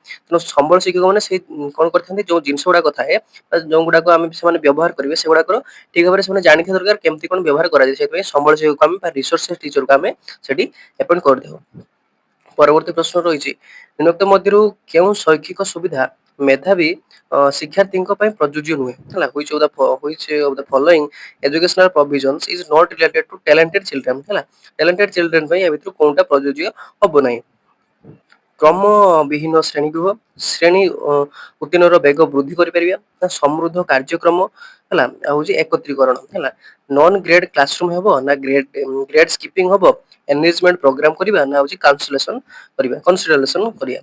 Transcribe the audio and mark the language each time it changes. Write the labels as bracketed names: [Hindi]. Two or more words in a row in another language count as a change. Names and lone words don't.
[Odia] ତେଣୁ ସମ୍ବଳ ଶିକ୍ଷକ ମାନେ ସେଇ କ'ଣ କରିଥାନ୍ତି, ଯୋଉ ଜିନିଷ ଗୁଡ଼ାକ ଥାଏ, ଯୋଉ ଗୁଡ଼ାକ ଆମେ ସେମାନେ ବ୍ୟବହାର କରିବେ, ସେଗୁଡ଼ାକର ଠିକ ଭାବରେ ସେମାନେ ଜାଣିଥିବା ଦରକାର କେମିତି କ'ଣ ବ୍ୟବହାର କରାଯାଏ। ସେଥିପାଇଁ ସମ୍ବଳ ଶିକ୍ଷକକୁ ଆମେ ବା [English] resource teacher [Odia] ଆମେ ସେଠି ଆପଏଣ୍ଟ କରିଥାଉ। ପରବର୍ତ୍ତୀ ପ୍ରଶ୍ନ ରହିଛି, ନିମ୍ନୋକ୍ତ ମଧ୍ୟରୁ କେଉଁ ଶୈକ୍ଷିକ ସୁବିଧା ମେଧାବୀ ଶିକ୍ଷାର୍ଥୀଙ୍କ ପାଇଁ ପ୍ରଯୁଜ୍ୟ ନୁହେଁ? ହେଲା, [English] which of the following educational provisions is not related to talented children? [Odia] ହେଲା, [English] talented children [Odia] ପାଇଁ ଏ ଭିତରୁ କୋଉଟା ପ୍ରଯୁଜ୍ୟ ହବ ନାହିଁ? କ୍ରମ ବିହୀନ ଶ୍ରେଣୀଗୃହ, ଶ୍ରେଣୀ ଉତ୍ତୀର୍ଣ୍ଣର ବେଗ ବୃଦ୍ଧି କରିପାରିବା, ନା ସମୃଦ୍ଧ କାର୍ଯ୍ୟକ୍ରମ ହେଲା, ଆଉ ହଉଛି ଏକତ୍ରୀକରଣ ହେଲା। [English] non grade classroom [Odia] ହେବ ନା [English] grade skipping [Odia] ହେବ, [English] engagement program [Odia] କରିବା ନା ହଉଛି କନସିଡରେସନ କରିବା।